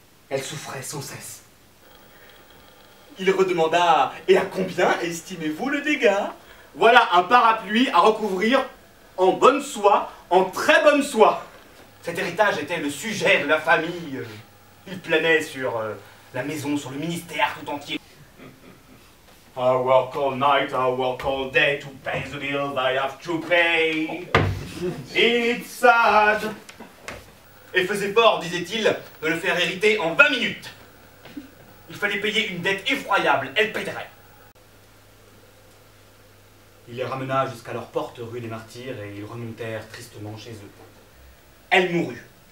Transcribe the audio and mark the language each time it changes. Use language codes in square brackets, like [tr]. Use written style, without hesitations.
[fr] Elle souffrait sans cesse. Il redemanda « Et à combien estimez-vous le dégât ?» Voilà un parapluie à recouvrir en bonne soie, en très bonne soie. Cet héritage était le sujet de la famille. Il planait sur la maison, sur le ministère tout entier. [en] I work all night, I work all day to pay the bills I have to pay. It's sad. [fr] Et faisait fort, disait-il, de le faire hériter en 20 minutes. Il fallait payer une dette effroyable, elle paierait. Il les ramena jusqu'à leur porte rue des Martyrs et ils remontèrent tristement chez eux. Elle mourut.